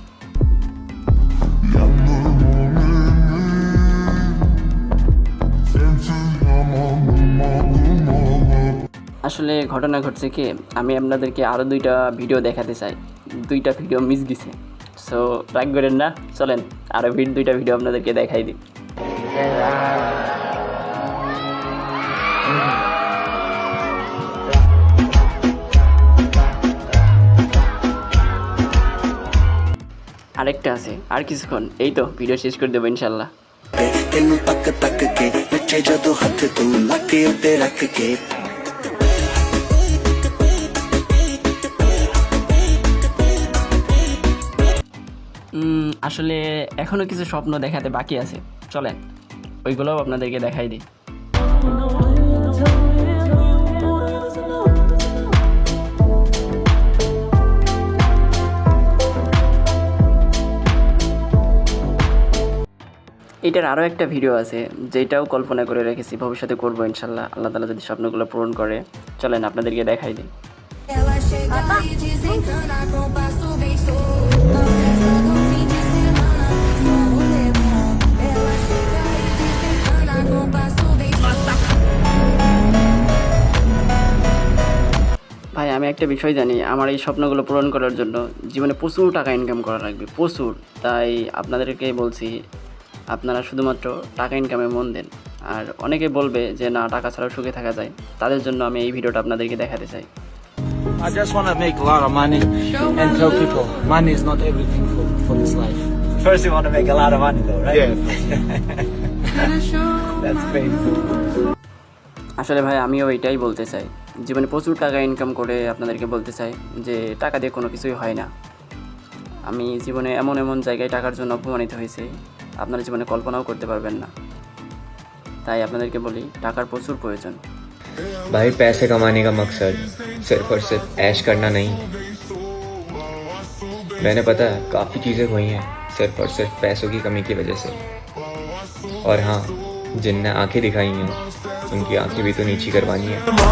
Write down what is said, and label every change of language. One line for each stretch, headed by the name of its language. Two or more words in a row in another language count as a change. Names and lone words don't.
Bangla: আসলে ঘটনা ঘটছে কি, আমি আপনাদেরকে আরও দুইটা ভিডিও দেখাতে চাই, দুইটা ভিডিও মিস গেছে, সো রাগ করেন না, চলেন আরও দুইটা ভিডিও আপনাদেরকে দেখাই দিই। আরেকটা আছে, আর কিছুক্ষণ এই তো ভিডিও শেষ করে দেবো ইনশাল্লাহ।
Punjabi: ਤੈਨੂੰ ਤੱਕ ਤੱਕ ਕੇ ਨੱਚੇ ਜਦੋਂ ਹੱਥ ਤੂੰ ਲੱਕੇ ਉੱਤੇ ਰੱਖ ਕੇ
Bangla: আসলে এখনও কিছু স্বপ্ন দেখাতে বাকি আছে, চলেন ওইগুলোও আপনাদেরকে দেখাই দিই। এটার আরও একটা ভিডিও আছে যেটাও কল্পনা করে রেখেছি, ভবিষ্যতে করবো ইনশাল্লাহ, আল্লাহ তাআলা যদি স্বপ্নগুলো পূরণ করে। চলেন আপনাদেরকে দেখাই দিই।
Portuguese: Ela chega e desencana com passo bem solto. Na festa do fim de semana, só rolê bom. Ela chega e desencana com passo bem solto.
Bangla: ভাই, আমি একটা বিষয় জানি, আমার এই স্বপ্নগুলো পূরণ করার জন্য জীবনে প্রচুর টাকা ইনকাম করা লাগবে, প্রচুর। তাই আপনাদেরকে বলছি আপনারা শুধুমাত্র টাকা ইনকামে মন দেন। আর অনেকে বলবে যে না, টাকা ছাড়াও সুখে থাকা যায়, তাদের জন্য আমি এই ভিডিওটা আপনাদেরকে দেখাতে চাই।
English: I just want to make a lot of money and tell people money is not everything for this life. First, you want to make a lot of money, though, right? Yeah. That's crazy.
Bangla: আসলে ভাই, আমিও এটাই বলতে চাই, জীবনে প্রচুর টাকা ইনকাম করে আপনাদেরকে বলতে চাই যে টাকা দিয়ে কোনো কিছুই হয় না। আমি জীবনে এমন এমন জায়গায় টাকার জন্য অপমানিত হয়েছি, আপনারা জীবনে কল্পনাও করতে পারবেন না। তাই আপনাদেরকে বলি, টাকার প্রচুর প্রয়োজন।
Hindi: भाई पैसे कमाने का मकसद सिर्फ और सिर्फ ऐश करना नहीं। मैंने पता है काफ़ी चीज़ें हुई हैं सिर्फ और सिर्फ पैसों की कमी की वजह से। और हाँ, जिनने आंखें दिखाई हैं उनकी आंखें भी तो नीची करवानी है।